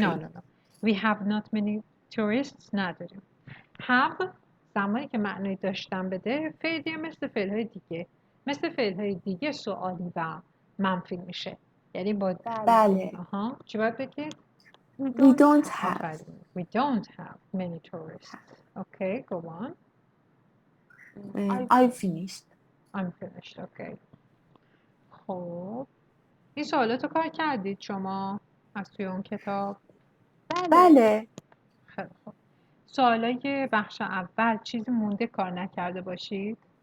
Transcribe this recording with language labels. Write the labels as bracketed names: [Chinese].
[English] no we have not many tourists [Persian] نداریم have زمانی که معنی داشتن بده فعلیه مثل فعلهای دیگه مثل فعلهای دیگه سوالی و منفی میشه یعنی با بله. چی باید بگید [English] We don't have. [Persian] آفرین [English] we don't have many tourists okay go on I finished. I'm finished okay [Persian] خب این سوالاتو کار کردید شما از توی اون کتاب بله. خیلی خوب سوالای بخش اول چیزی مونده کار نکرده باشید